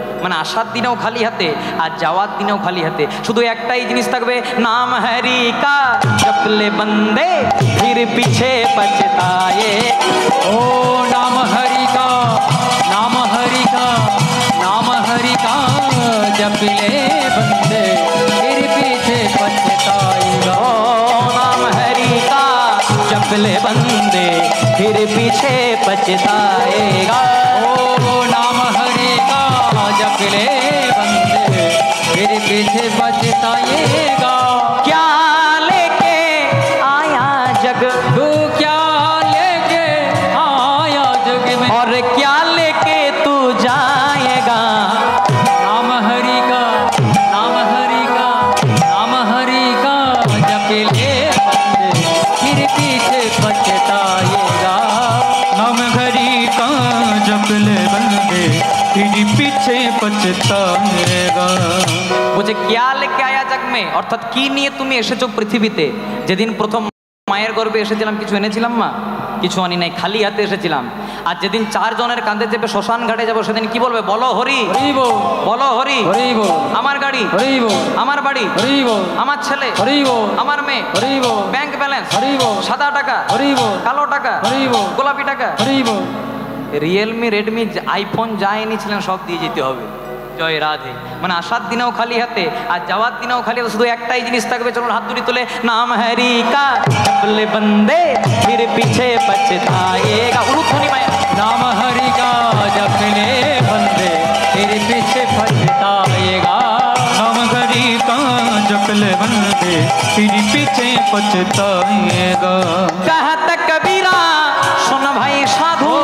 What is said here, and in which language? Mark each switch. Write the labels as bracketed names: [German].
[Bangla] মানে আসার দিনেও খালি হাতে আর যাওয়ার দিনেও খালি হাতে, শুধু একটাই জিনিস থাকবে, [Hindi] নাম হরি কা জপলে বন্দে ফির পিছে পছতায়ে। ও নাম হরি কা, নাম হরি কা, নাম হরি কা জপলে বন্দে फिर पीछे पछताएगा। ओ नाम हरि का जपले बंदे फिर पीछे पछताएगा। ओ नाम हरि का जपले बंदे फिर पीछे पछताएगा। क्या लेके आया जग, तू क्या लेके आया जग में, और क्या लेके तू जाएगा? नाम हरि का, नाम हरि का, नाम हरि का जपले बंदे फिर पीछे पछताएगा। नाम हरि का जपले बंदे फिर पीछे पछताएगा। [Bangla] বলছে [Hindi] क्या लेके आया जग में, [Bangla] অর্থাৎ কি নিয়ে তুমি এসেছো পৃথিবীতে? যেদিন প্রথম মায়ের গর্ভে এসেছিলাম কিছু এনেছিলাম মা? কিছু আনি নাই, খালি হাতে এসেছিলাম। আর যেদিন 4 জনের কাঁধে চেপে শ্মশান ঘাটে যাবো, সেদিন কি বলবে? বলো হরি, হরি বল, বলো হরি, হরি বল, আমার গাড়ি, হরি বল, আমার বাড়ি, হরি বল, আমার ছেলে, হরি বল, আমার মেয়ে, হরি বল, ব্যাংক ব্যালেন্স, হরি বল, সাদা টাকা, হরি বল, কালো টাকা, হরি বল, গোলাপি টাকা, হরি বল। রিয়েলমি, রেডমি, আইফোন যা এনেছিলেন সব দিয়ে যেতে হবে। জয় রাধে। মানে আসার দিনেও খালি হাতে আর যাওয়ার দিনেও খালি হাতে, শুধু একটাই জিনিস থাকবে। চলুন হাত দুটি তুলে, [Hindi] নাম হরি কা জপলে বন্দে ফির পিছে পছতাएगा। [Bangla] উলুধ্বনি মায়া। [Hindi] नाम हरि का जपले बंदे फिर पीछे पछताएगा। नाम हरि का जपले बंदे फिर पीछे पछताएगा। कहत कबीरा सुन भाई साधु,